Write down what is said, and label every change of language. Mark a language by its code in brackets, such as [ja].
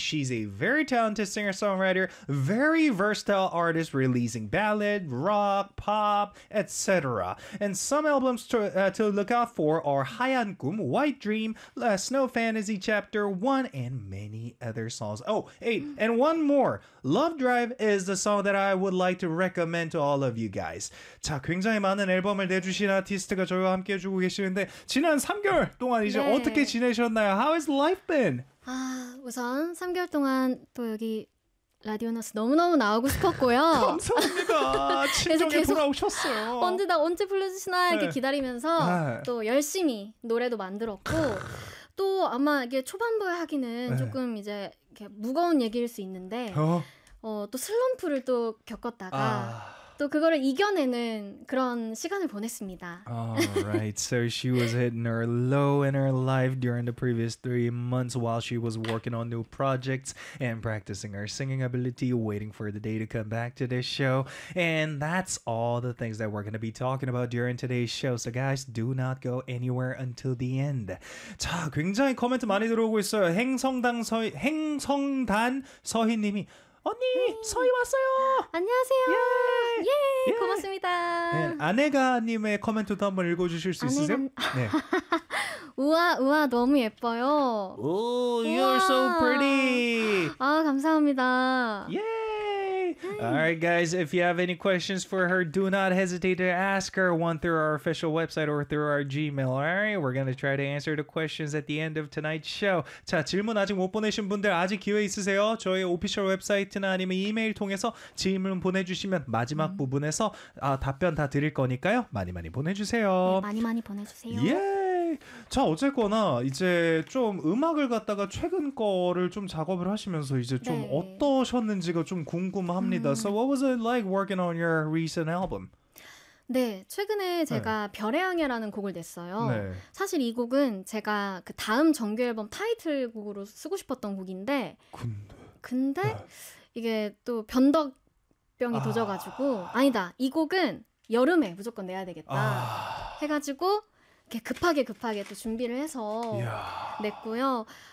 [en] She's a very talented singer-songwriter, very versatile artist, releasing ballad, rock, pop, etc. And some albums to look out for are 하얀 꿈, White Dream, Snow Fantasy Chapter 1, and many other songs. Oh, hey, and one more. Love Drive is the song that I would like to recommend to all of you guys. [ko] 자, 굉장히 많은 앨범을 내주신 아티스트가 저희와 함께해주고 계시는데 지난 3개월 동안 이제 네. 어떻게 지내셨나요? [en] How has life been? [ko] 아, 우선 3개월 동안 또 여기 라디오너스 너무너무 나오고 싶었고요. 감사합니다. 친정에 돌아오셨어요. 언제 나 언제 불러주시나 이렇게 네. 기다리면서 네. 또 열심히 노래도 만들었고 또 아마 이게 초반부에 하기는 네. 조금 이제 이렇게 무거운 얘기일 수 있는데 또 슬럼프를 또 겪었다가 또 그거를 이겨내는 그런 시간을 보냈습니다. [en] Alright, so she was hitting her low in her life during the previous 3 months while she was working on new projects and practicing her singing ability, waiting for the day to come back to this show. And that's all the things that we're going to be talking about during today's show. So guys, do not go anywhere until the end. [ko] 자, 굉장히 코멘트 많이 들어오고 있어요. 행성단 서희님이 언니, 서희 왔어요. 안녕하세요. 예, 예, 예. 고맙습니다. 네, 아내가님의 코멘트도 한번 읽어주실 수 있으세요? 네. 우와, 너무 예뻐요. [en] Oh, you're so pretty. [ko] 아, 감사합니다. 예. [en] Alright guys, if you have any questions for her, do not hesitate to ask her one through our official website or through our Gmail. Alright, we're going to try to answer the questions at the end of tonight's show. [ko] 자, 질문 아직 못 보내신 분들 아직 기회 있으세요. 저희 오피셜 웹사이트나 아니면 이메일 통해서 질문 보내주시면 마지막 부분에서 답변 다 드릴 거니까요. 많이 많이 보내주세요. 네, 많이 많이 보내주세요. 예. 자, 어쨌거나 이제 좀 음악을 갖다가 최근 거를 좀 작업을 하시면서 이제 좀 네. 어떠셨는지가 좀 궁금합니다. [en] So what was it like working on your recent album? [ko] 네, 최근에 제가 네. 별의 향해라는 곡을 냈어요. 네. 사실 이 곡은 제가 그 다음 정규 앨범 타이틀 곡으로 쓰고 싶었던 곡인데 근데 네. 이게 또 변덕병이 도져가지고 아니다, 이 곡은 여름에 무조건 내야 되겠다 해가지고 이렇게 급하게 또 준비를 해서 냈고요.